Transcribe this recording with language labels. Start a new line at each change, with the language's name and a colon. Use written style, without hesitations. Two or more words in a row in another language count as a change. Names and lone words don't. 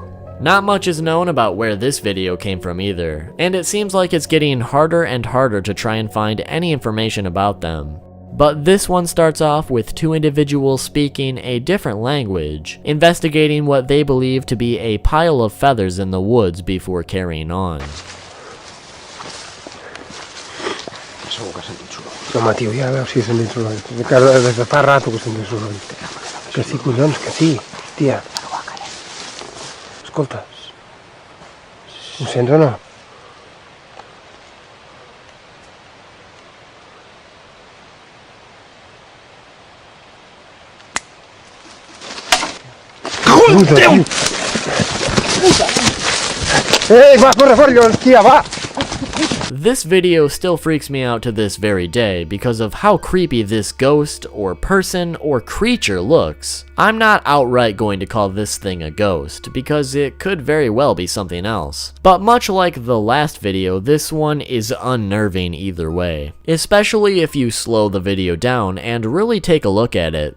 English: Not much is known about where this video came from either, and it seems like it's getting harder and harder to try and find any information about them. But this one starts off with two individuals speaking a different language, investigating what they believe to be a pile of feathers in the woods before carrying on.
Catalan: No, Matío, ja veus si sent dins l'ull. Des de fa rato que sent dins l'ull. Que sí, collons, que sí, tia. Escolta, ho sents o no? Déu! Va, corre, corre, tia, va!
English: This video still freaks me out to this very day because of how creepy this ghost or person or creature looks. I'm not outright going to call this thing a ghost because it could very well be something else. But much like the last video, this one is unnerving either way, especially if you slow the video down and really take a look at it.